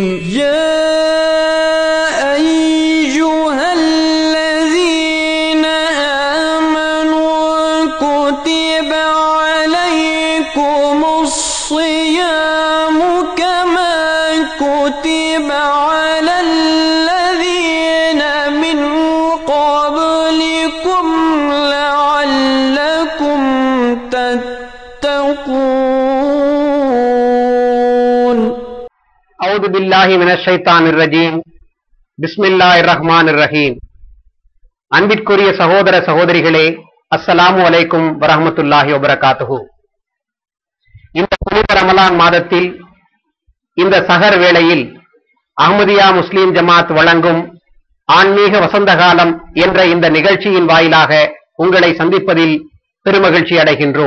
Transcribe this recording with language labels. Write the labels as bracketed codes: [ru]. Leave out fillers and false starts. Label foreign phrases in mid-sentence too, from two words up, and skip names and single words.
[ar] يا أيها الذين آمنوا كتب عليكم الصيام كما كتب على الذين من قبلكم لعلكم تتقون. أعوذ بالله من الشيطان الرجيم. بسم الله الرحمن الرحيم. [ta] அன்பிற்குரிய சகோதர சகோதரிகளே, [ar] السلام عليكم ورحمة الله وبركاته. [ta] இந்த புனித ரமலான் மாதத்தில் இந்த சஹர் வேளையில் அஹ்மதியா முஸ்லிம் ஜமாத் வழங்கும் ஆன்மீக வசந்த காலம் என்ற இந்த நிகழ்ச்சியின் வாயிலாக உங்களை சந்திப்பதில் பெருமகிழ்ச்சி அடைகின்றோம்.